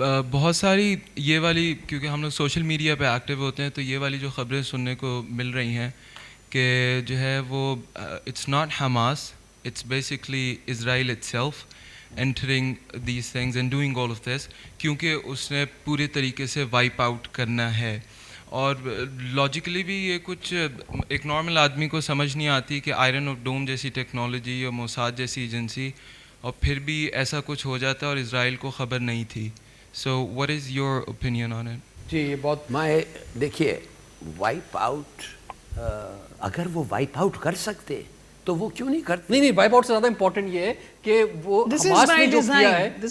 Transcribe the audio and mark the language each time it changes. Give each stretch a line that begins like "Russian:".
Urdu: بہت ساری یہ والی کیونکہ ہم لوگ سوشل میڈیا پہ ایکٹیو ہوتے ہیں تو یہ والی جو خبریں سننے کو مل رہی ہیں کہ جو ہے وہ
English: it's not Hamas, it's basically Israel itself entering these things and doing all of this
Urdu: کیونکہ اس نے پورے طریقے سے وائپ آؤٹ کرنا ہے. اور لاجیکلی بھی یہ کچھ ایک نارمل آدمی کو سمجھ نہیں آتی کہ آئرن آف ڈوم جیسی ٹیکنالوجی اور موساد جیسی ایجنسی اور پھر بھی ایسا کچھ ہو جاتا ہے اور اسرائیل کو خبر نہیں تھی.
English: So what is your opinion on it؟
Urdu: جی یہ بہت میں دیکھیے وائپ آؤٹ اگر وہ وائپ آؤٹ کر سکتے تو وہ کیوں نہیں کرتے؟ نہیں وائپ آؤٹ سے زیادہ امپورٹنٹ یہ ہے کہ وہ حماس نے جو کیا ہے